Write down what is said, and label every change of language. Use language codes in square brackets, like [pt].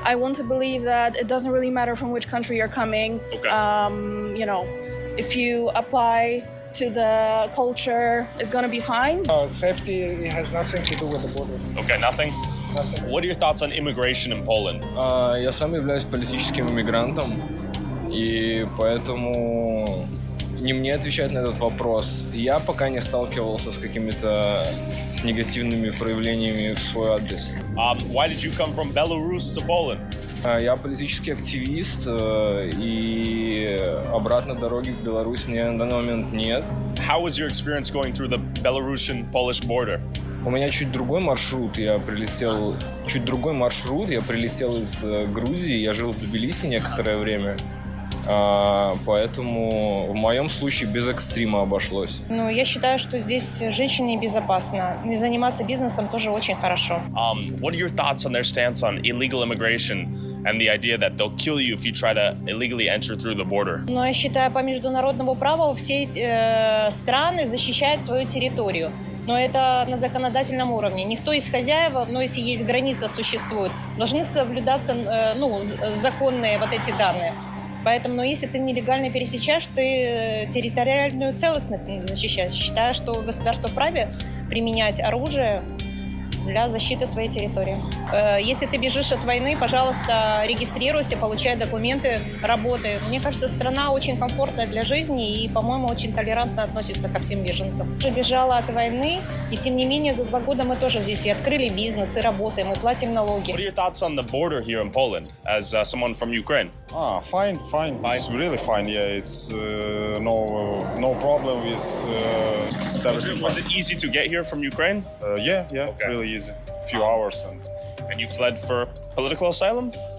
[en] I want to believe that it doesn't really matter from which country you're coming. Okay. If you apply to the culture, it's gonna be fine. Safety has nothing to do with the border. Okay, nothing? What are your thoughts on immigration in Poland? [ru] Я сам являюсь политическим иммигрантом, и поэтому не мне отвечать на этот вопрос. Я пока не сталкивался с какими-то негативными проявлениями в свой адрес. [en] Why did you come from Belarus to Poland? [ru] Я политический активист, и обратной дороги в Беларусь мне на данный момент нет. [en] How was your experience going through the Belarusian-Polish border? [ru] У меня чуть другой маршрут. Я прилетел из Грузии. Я жил в Тбилиси некоторое время. Поэтому в моем случае без экстрима обошлось. Я считаю, что здесь женщине безопасно. И заниматься бизнесом тоже очень хорошо. [en] What are your thoughts on their stance on illegal immigration and the idea that they'll kill you if you try to illegally enter through the border? [ru] Я считаю, по международному праву все страны защищают свою территорию. Но это на законодательном уровне. Никто из хозяев, если есть граница, существует, должны соблюдаться законные эти данные. Поэтому, если ты нелегально пересечаешь, ты территориальную целостность защищаешь. Считаю, что государство вправе применять оружие для защиты своей территории. Если ты бежишь от войны, пожалуйста, регистрируйся, получай документы, работай. Мне кажется, страна очень комфортная для жизни и, по-моему, очень толерантно относится ко всем беженцам. Я бежала от войны, и тем не менее за 2 года мы тоже здесь и открыли бизнес, и работаем, и платим налоги. [en] What are your thoughts on the border here in Poland as someone from Ukraine? Fine. It's really fine. Yeah, it's no problem with everything. Was it easy to get here from Ukraine? Yeah, okay. Really easy. A few hours and you fled for political asylum?